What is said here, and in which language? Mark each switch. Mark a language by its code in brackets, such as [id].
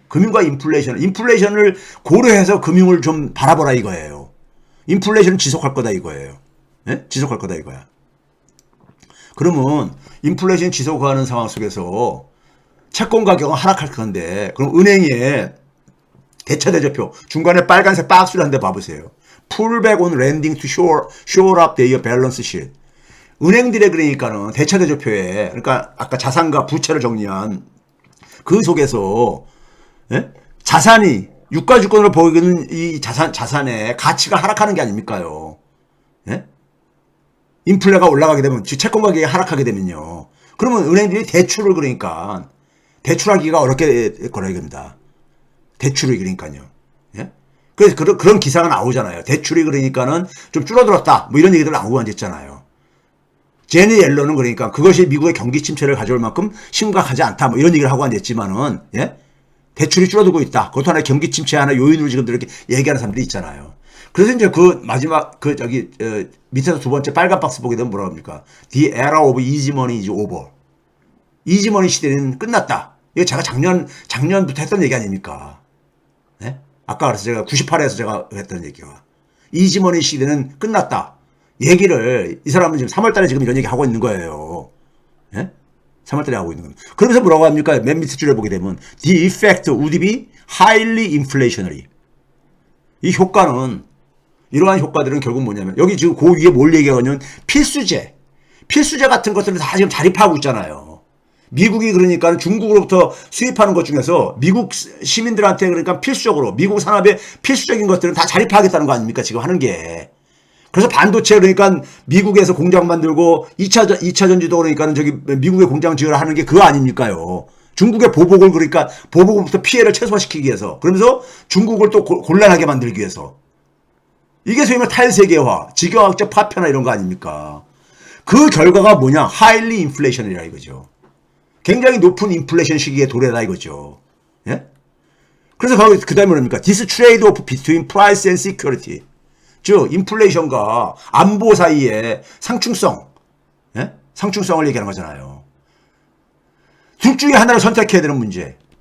[ko] 금융과 인플레이션을 고려해서 금융을 좀 바라보라 이거예요. 인플레이션은 지속할 거다 이거예요. 예? 지속할 거다 이거야. 그러면 인플레이션 지속하는 상황 속에서 채권 가격은 하락할 건데 그럼 은행에 대차대조표 중간에 빨간색 박스를 한 대 봐보세요. [en] Pullback on lending to shore up their balance sheet. [ko] 은행들의 그러니까는 대차대조표에 그러니까 아까 자산과 부채를 정리한 그 속에서 예? 자산이 유가주권으로 보이는 이 자산의 가치가 하락하는 게 아닙니까요? 예? 인플레가 올라가게 되면 채권 가격이 하락하게 되면요. 그러면 은행들이 대출을 그러니까 대출하기가 어렵게 거라 이겁니다. 대출이 그러니까요. 예? 그래서 그런 기사가 나오잖아요. 대출이 그러니까는 좀 줄어들었다. 뭐 이런 얘기들 나오고 앉았잖아요. 제니 옐런은 그러니까 그것이 미국의 경기 침체를 가져올 만큼 심각하지 않다. 뭐 이런 얘기를 하고 앉았지만은 예? 대출이 줄어들고 있다. 그것도 하나의 경기 침체 하나 요인으로 지금 이렇게 얘기하는 사람들이 있잖아요. 그래서 이제 그 마지막 밑에서 두 번째 빨간 박스 보게 되면 뭐라고 합니까? [en] The era of easy money is over. [ko] 이지 머니 시대는 끝났다. 이거 제가 작년부터 했던 얘기 아닙니까? 네? 아까 그래서 제가 98회에서 제가 했던 얘기가 이지 머니 시대는 끝났다. 얘기를 이 사람은 지금 3월달에 지금 이런 얘기 하고 있는 거예요. 예? 3월달에 하고 있는 겁니다. 그러면서 뭐라고 합니까? 맨 밑에 줄을 보게 되면 [en] The effect would be highly inflationary. [ko] 이 효과는 이러한 효과들은 결국 뭐냐면 여기 지금 그 위에 뭘 얘기하냐면 필수제 같은 것들을 다 지금 자립하고 있잖아요. 미국이 그러니까 중국으로부터 수입하는 것 중에서 미국 시민들한테 그러니까 필수적으로 미국 산업의 필수적인 것들은 다 자립하겠다는 거 아닙니까? 지금 하는 게. 그래서 반도체 그러니까 미국에서 공장 만들고 2차 전지도 그러니까 저기 미국에 공장 지어라 하는 게 그거 아닙니까요? 중국의 보복을 그러니까 보복으로부터 피해를 최소화시키기 위해서 그러면서 중국을 또 곤란하게 만들기 위해서 이게 소위 말해 탈세계화, 지경학적 파편화 이런 거 아닙니까? 그 결과가 뭐냐? 하일리 인플레이션이라 이거죠. 굉장히 높은 인플레이션 시기에 도래다 이거죠. 예? 그래서 그 다음에 뭡니까? [en] This trade-off between price and security. [ko] 즉 인플레이션과 안보 사이의 상충성, 예? 상충성을 얘기하는 거잖아요. 둘 중에 하나를 선택해야 되는 문제.